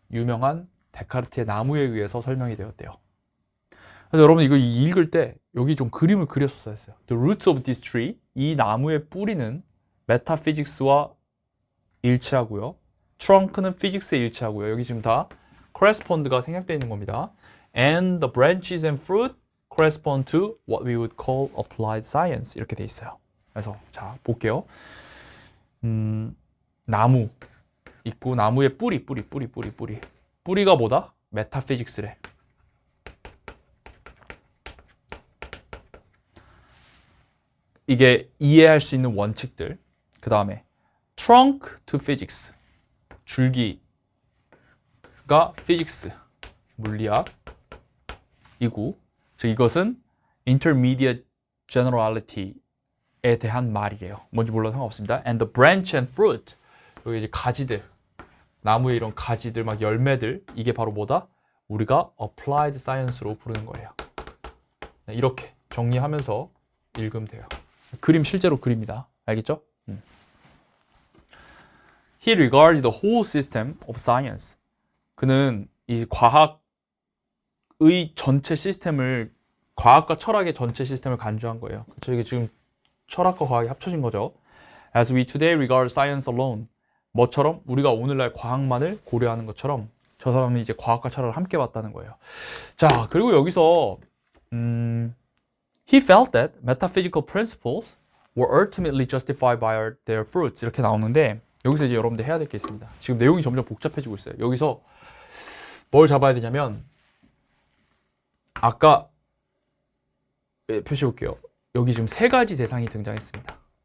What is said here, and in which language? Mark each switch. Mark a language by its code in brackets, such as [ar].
[ko] 유명한 데카르트의 나무에 의해서 설명이 되었대요. 그래서 여러분 이거 읽을 때 여기 좀 그림을 그렸어야 했어요. [en] The roots of this tree, [ko] 이 나무의 뿌리는 메타피직스와 일치하고요. 트렁크는 피직스에 일치하고요. 여기 지금 다 correspond가 생략되어 있는 겁니다. [en] And the branches and fruit correspond to what we would call applied science. [ko] 이렇게 돼 있어요. 그래서 자 볼게요. 나무 있고 나무의 뿌리가 뭐다? 메타피직스래. 이게 이해할 수 있는 원칙들. 그 다음에 [en] trunk to physics, [ko] 줄기가 physics, 물리학이고, 즉 이것은 intermediate generality에 대한 말이래요. 뭔지 몰라도 상관없습니다. [en] And the branch and fruit, [ko] 여기 이제 가지들, 나무의 이런 가지들, 막 열매들, 이게 바로 뭐다? 우리가 applied science로 부르는 거예요. 이렇게 정리하면서 읽으면 돼요. 그림 실제로 그립니다. 알겠죠? [en] He regarded the whole system of science. [ko] 그는 이 과학의 전체 시스템을, 과학과 철학의 전체 시스템을 간주한 거예요. 그렇죠? 이게 지금 철학과 과학이 합쳐진 거죠. [en] As we today regard science alone. [ko] 뭐처럼? 우리가 오늘날 과학만을 고려하는 것처럼 저 사람은 이제 과학과 철학을 함께 봤다는 거예요. 자, 그리고 여기서 [en] He felt that metaphysical principles were ultimately justified by their fruits. [ko] 이렇게 나오는데 여기서 이제 여러분들 해야 될 게 있습니다. 지금 내용이 점점 복잡해지고 있어요. 여기서 뭘 잡아야 되냐면 아까 표시해 볼게요. 여기 지금 세 가지 대상이 등장했습니다.